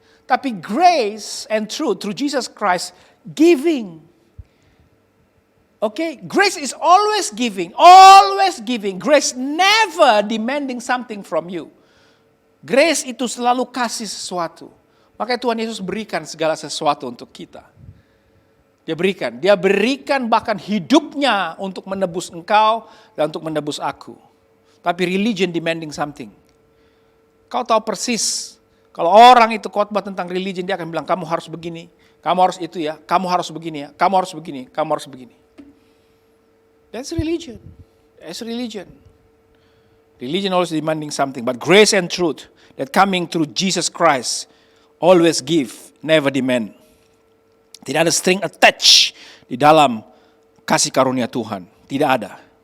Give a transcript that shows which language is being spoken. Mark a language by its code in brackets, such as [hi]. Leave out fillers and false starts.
[en] Tapi grace and truth through Jesus Christ giving. Okay, grace is always giving, always giving. Grace never demanding something from you. [id] Grace itu selalu kasih sesuatu. Makanya Tuhan Yesus berikan segala sesuatu untuk kita. Dia berikan bahkan hidupnya untuk menebus engkau dan untuk menebus aku. Tapi [en] religion demanding something. [id] Kau tahu persis, kalau orang itu khotbah tentang religion, dia akan bilang, kamu harus begini, kamu harus itu ya, kamu harus begini ya, kamu harus begini, kamu harus begini. [en] That's religion. That's religion. Religion always demanding something, but grace and truth that coming through Jesus Christ always give, never demand. [id] Tidak ada [en] string attached [id] di dalam kasih karunia Tuhan. Tidak ada.